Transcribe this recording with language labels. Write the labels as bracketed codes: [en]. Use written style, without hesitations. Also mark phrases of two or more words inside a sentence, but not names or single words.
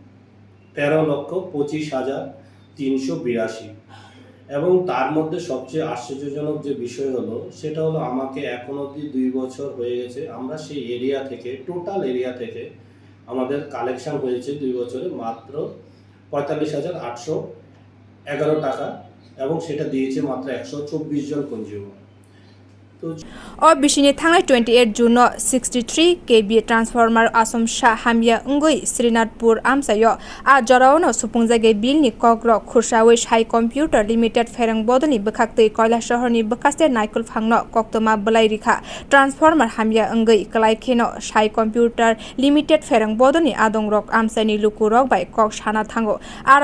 [bn] 13,25,382 এবং তার মধ্যে সবচেয়ে আশ্চর্যজনক যে বিষয় হলো সেটা হলো আমাকে এখন অবধি 2 বছর হয়ে গেছে আমরা সেই এরিয়া থেকে [en] total area [bn] থেকে আমাদের কালেকশন হয়েছে 2 বছরে মাত্র 45,811 টাকা এবং সেটা দিয়েছে মাত্র 124 জন কনজিউমার। [trp] bisini thangnai 28 June 63 kV transformer asomsa hamya ngoi Shrenathpur amchaio a joraono supungya bill ni kokro khursawi sai computer limited pherang bodolni bwkhaste kailasahorni bwkhaste naikul phangno kokthuma blai rikha transformer hamya ngoi klai kheno sai computer limited pherang bodolni adongrok amchaini lukurog bai kok sana thango aro